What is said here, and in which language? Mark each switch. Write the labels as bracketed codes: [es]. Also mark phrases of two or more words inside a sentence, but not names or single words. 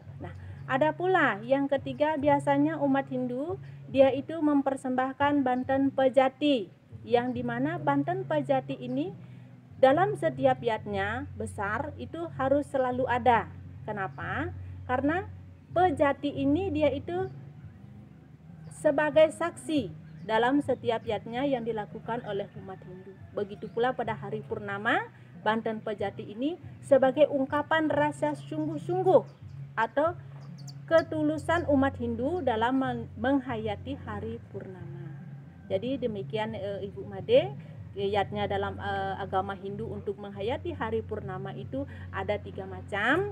[id] Nah, ada pula yang ketiga, biasanya umat Hindu dia itu mempersembahkan banten pejati, yang dimana banten pejati ini dalam setiap yatnya besar itu harus selalu ada. Kenapa? Karena pejati ini dia itu sebagai saksi dalam setiap yatnya yang dilakukan oleh umat Hindu. Begitu pula pada hari purnama, banten pejati ini sebagai ungkapan rasa sungguh-sungguh atau ketulusan umat Hindu dalam menghayati hari purnama. Jadi demikian Ibu Made, yatnya dalam agama Hindu untuk menghayati hari purnama itu ada 3 macam.